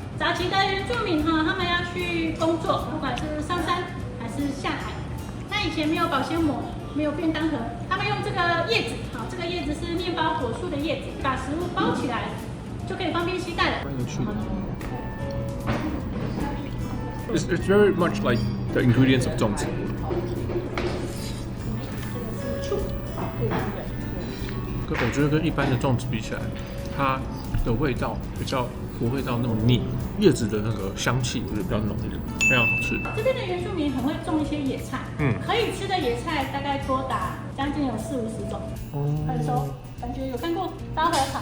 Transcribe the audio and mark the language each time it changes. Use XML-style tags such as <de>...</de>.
<zh>早期的原住民哈，他们要去工作，不管是上山还是下海，那以前没有保鲜膜，没有便当盒，他们用这个叶子，好，这个叶子是面包果树的叶子，把食物包起来，就可以方便携带了。蛮有趣的。</zh> <en>It's very much like the ingredients of 粽子。</en> <zh>我觉得跟一般的粽子比起来，它的味道比较不会到那么腻，叶子的那个香气我觉得比较浓一点，非常好吃。这边的原住民很会种一些野菜，可以吃的野菜大概多达将近有40-50种，很熟，感觉有看过昭和草。</zh>